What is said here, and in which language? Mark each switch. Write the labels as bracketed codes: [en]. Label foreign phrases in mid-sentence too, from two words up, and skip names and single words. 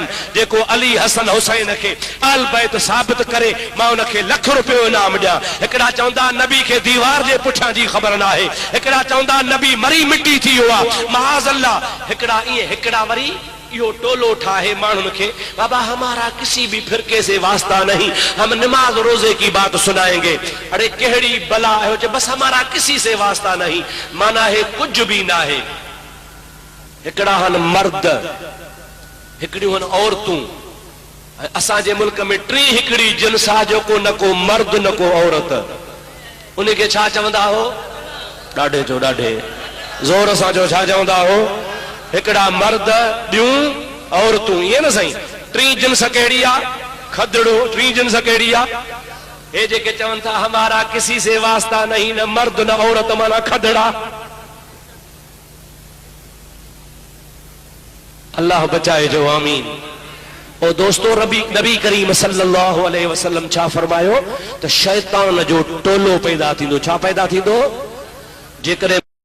[sd] जेको अली हसन हुसैन खे अहल बैत साबित करे मां उनखे लख रुपयो इनाम ॾियां। हिकिड़ा चवंदा नबी खे दीवार जे पुठियां जी ख़बर न आहे, हिकिड़ा चवंदा नबी मरी मिटी थी वियो आहे [ar] معاذ الله, [sd] हिकिड़ा ईअं, हिकिड़ा वरी यो टोलो ठाहे माण्हुनि खे, [ur] بابا ہمارا کسی بھی فرقے سے واسطہ نہیں، ہم نماز روزے کی بات سنائیں گے. ارے کیہڑی بلا ہے، بس ہمارا کسی سے واسطہ نہیں، مانا ہے کچھ بھی نہ ہے. [sd] हिकिड़ा हन मर्द, हिकिड़ियूं हन औरतूं। असांजे मुल्क में टी हिकिड़ी जिन्स आहे, जेको न को मर्द न को औरत, उनखे छा चवंदा हो? ॾाढे जो ॾाढे ज़ोर सां जो छा चवंदा हो? हिकिड़ा मर्द, ॿियूं औरतूं, ईअं न साईं। टी जिन्स कहिड़ी आहे? खदड़ो। टी जिन्स कहिड़ी आहे? हे जेके चवनि था [ur] ہمارا کسی سے واسطہ نہیں, [sd] न मर्द न औरत, माना खदड़ा। अल्लाह बचाए जो, आमीन। [ur] اور دوستو [sd] नबी करीम [ar] صلى الله عليه وسلم [sd] छा फरमायो त शैतान जो टोलो पैदा थींदो। छा पैदा थींदो? जेकॾहिं